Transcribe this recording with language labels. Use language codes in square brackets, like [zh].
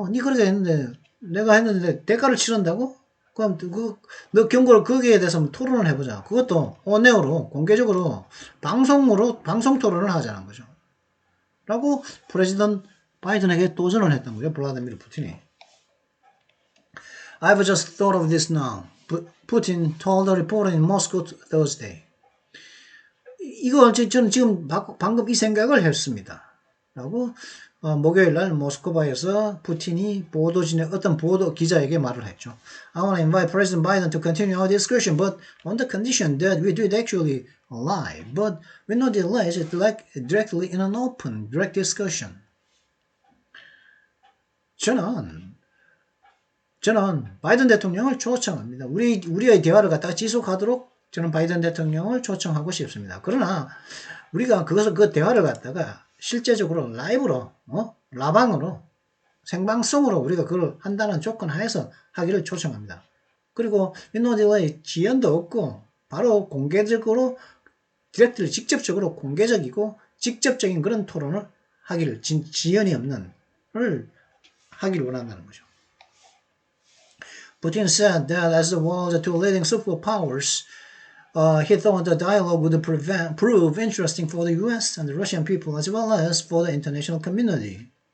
[ko] 니 그렇게 했는데, 내가 했는데 대가를 치른다고? 그럼 너 경고를 거기에 대해서 한번 토론을 해보자. 그것도 온에어로 공개적으로 방송 토론을 하자는 거죠. 라고 프레지던트 바이든에게 도전을 했던 거죠. 블라디미르 푸틴이. [en] I've just thought of this now. Putin told a reporter in Moscow Thursday. [ko] 저는 지금 방금 이 생각을 했습니다. 라고 목요일 날 모스크바에서 푸틴이 어떤 기자에게 말을 했죠. [en] I want to invite President Biden to continue our discussion, but on the condition that we do it actually live, but with no delays, directly in an open, direct discussion. [ko] 저는 바이든 대통령을 초청합니다. 우리의 대화를 갖다가 지속하도록 저는 바이든 대통령을 초청하고 싶습니다. 그러나 우리가 그 대화를 갖다가 실제적으로 라이브로 라방으로 생방송으로 우리가 그걸 한다는 조건 하에서 하기를 초청합니다. 그리고 [en] no delay [ko] 지연도 없고 바로 공개적으로 디렉트를 직접적으로 공개적이고 직접적인 그런 토론을 하기를 지연이 없는 을 하기를 원한다는 거죠. [en] Putin said that as well the two leading superpowers, he thought the dialogue would prove interesting for the US and the Russian people as well as for the international community.